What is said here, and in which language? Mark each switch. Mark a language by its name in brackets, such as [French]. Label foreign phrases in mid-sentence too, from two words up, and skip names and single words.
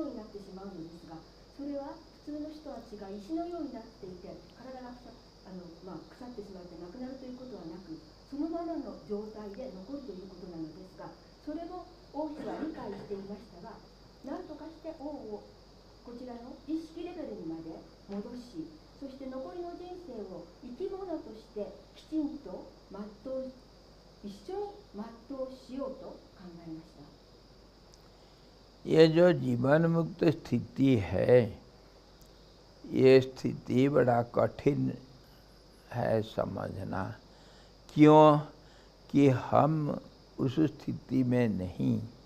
[Japanese] ようになってしまうのですが、それは普通の人は違い石のようになっていて、体が腐ってしまってなくなるということはなく、そのままの状態で残るということなのですが、それも王妃は理解していましたが、何とかして王をこちらの意識レベルにまで戻し、そして残りの人生を生き物としてきちんと一緒に全うしようと考えました。 [Hindi] ये जो जीवन मुक्त स्थिति है, ये स्थिति बड़ा कठिन है समझना। क्यों कि हम उस स्थिति में नहीं।